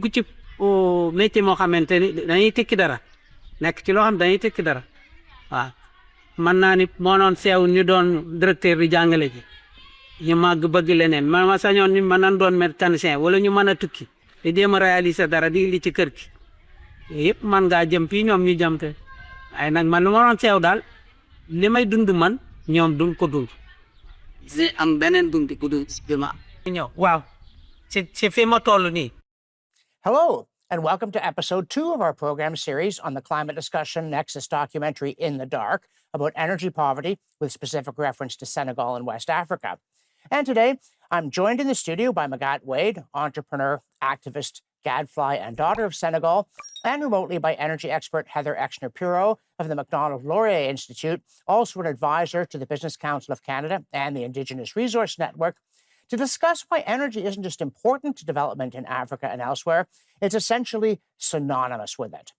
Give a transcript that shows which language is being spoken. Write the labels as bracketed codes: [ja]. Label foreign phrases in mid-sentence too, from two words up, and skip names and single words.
[wo] ci métier moo xamante ni dañuy tekki dara nekk ci loo xam dañuy tekki dara waaw mën naa ni moo noon seew ñu doon directeur di jàngale ji ñu màgg bëgg leneen ma sañoon ni mën nañ doon mécanicien wala ñu mën a tukki di jéem a réaliser dara di li ci kër gi yëpp man ngaa jëm fii ñoom ñu jëm te ay nag man lu ma doon seew daal li may dund man ñoom duñ ko dund si am beneen dund ku dund bi ma ñëw waaw ci fi ma toll nii. [en] Hello, and welcome to episode 2 of our program series on the climate discussion Nexus documentary In the Dark about energy poverty with specific reference to Senegal and West Africa. And today, I'm joined in the studio by Magatte Wade, entrepreneur, activist, gadfly, and daughter of Senegal, and remotely by energy expert Heather Exner-Pirot of the Macdonald-Laurier Institute, also an advisor to the Business Council of Canada and the Indigenous Resource Network, to discuss why energy isn't just important to development in Africa and elsewhere, it's essentially synonymous with it.